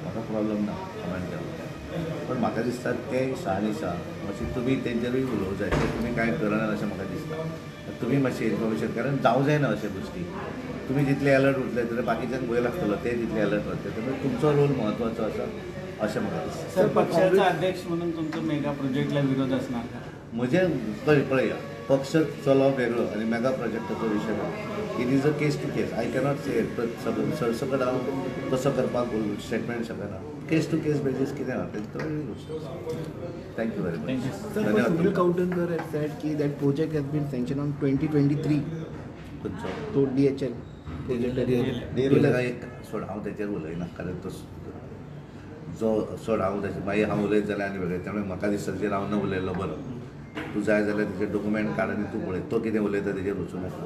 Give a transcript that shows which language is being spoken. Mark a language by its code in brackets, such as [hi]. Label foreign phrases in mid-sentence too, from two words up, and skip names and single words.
[kok] म्हाका प्रॉब्लम ना कमेंट केलो. पण म्हाका दिसता तें शहानिशा मातशी तुमी तेंचेरूय उलोवंक जाय. ते तुमी कांय करनात अशें म्हाका दिसता. तुमी मातशें इन्फॉर्मेशन कारण जावं जायना अशें गोश्टी. तुमी जितले अलर्ट उरतले जाल्यार बाकीच्यांक भंय लागतलो ते तितले अलर्ट वतले. त्यामुळे तुमचो रोल म्हत्वाचो आसा अशें म्हाका दिसता. [mr] सर पक्षाचा अध्यक्ष म्हणून तुमचा मेगा प्रोजेक्टला विरोध असणार का? [kok] म्हजें पळया पक्ष चलो वेगळो आनी मेगा प्रोजेक्टाचो विशय वेगळो. [en] It is a case to case. I cannot say [kok] सरसकट हांव तसो करपाक स्टेटमेंट शकना. [en] case to case basis [kok] कितें आहा तें तो वेगळी गोश्ट. [en] Thank you very much. Sir, but Sunil Kautalkar has said कि that project has been sanctioned on 2023. [kok] तो DHL डीएलएल एक सोड हांव तेचेर उलयना कारण तो जो सोड हांव तेचे मागीर हांव उलयत जाल्यार आनी वेगळें त्यामुळे म्हाका दिसता तेचेर हांव न उलयल्लो बरो. तूं जाय जाल्यार तेचे डॉक्युमेंट काड आनी तूं पळय तो कितें उलयता तेचेर वचूं नाका.